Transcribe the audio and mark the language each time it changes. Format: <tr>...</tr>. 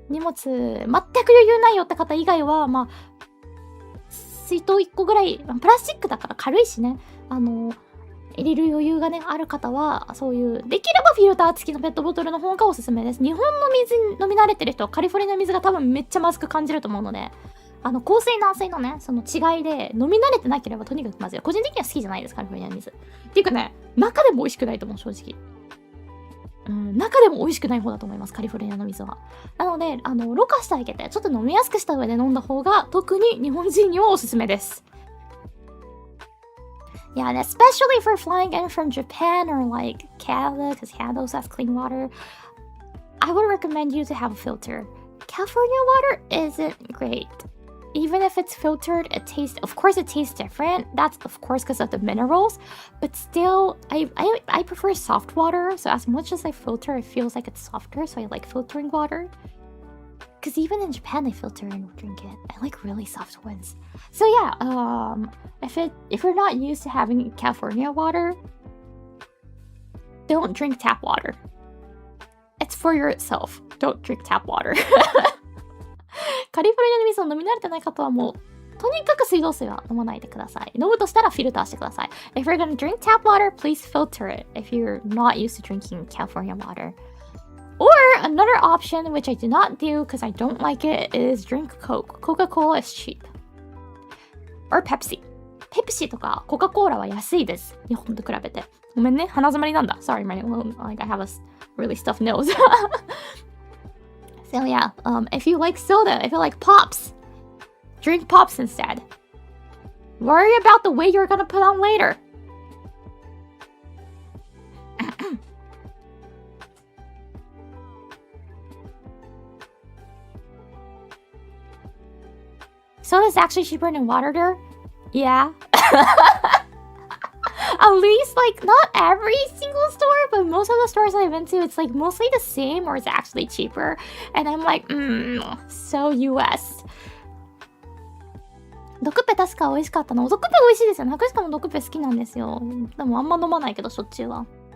<ja>荷物全く余裕ないよって方以外は、水筒1個ぐらい、プラスチックだから軽いしね、入れる余裕がね、ある方は、そういう、できればフィルター付きのペットボトルの方がおすすめです。日本の水飲み慣れてる人はカリフォルニアの水が多分めっちゃまずく感じると思うので、硬水軟水のね、その違いで飲み慣れてなければとにかくまずい。個人的には好きじゃないです、カリフォルニアの水。っていうかね、中でも美味しくないと思う、正直。中でも美味しくない方だと思います、カリフォルニアの水は。なので、ろ過してあげて、ちょっと飲みやすくした上で飲んだ方が、特に日本人にはおすすめです。</ja> <en>Yeah, and especially for flying in from Japan or like Canada, because Canada also has clean water, I would recommend you to have a filter. California water isn't great. Even if it's filtered, of course it tastes different. That's of course because of the minerals, but still, I prefer soft water. So as much as I filter, it feels like it's softer. So I like filtering water. Because even in Japan, they filter and drink it. I like really soft ones. So yeah, if you're not used to having California water, don't drink tap water. It's for yourself. Don't drink tap water.</en> <ja>カリフォルニアの水を飲み慣れてない方はもうとにかく水道水は飲まないでください。飲むとしたらフィルターしてください。</ja> <en>If you're gonna drink tap water, please filter it if you're not used to drinking California water. Or another option, which I do not do because I don't like it, is drink Coke. Coca-Cola is cheap. Or Pepsi.</en> <ja>Pepsi とか Coca-Cola は安いです。日本と比べて。ごめんね、鼻詰まりなんだ。</ja> <en>Sorry, like I have a really stuffed nose. So yeah, if you like soda, if you like pops, drink pops instead. Worry about the weight you're gonna put on later. So it's actually cheaper than water there? Yeah. At least, like, not every single store, but most of the stores I've been to, it's like mostly the same or it's actually cheaper. And I'm like, so US.</en> <ja>ドクペ確か美味しかったの。ドクペ美味しいですよね。博士かもドクペ好きなんですよ。でもあんま飲まないけど、しょっちゅうは。</ja>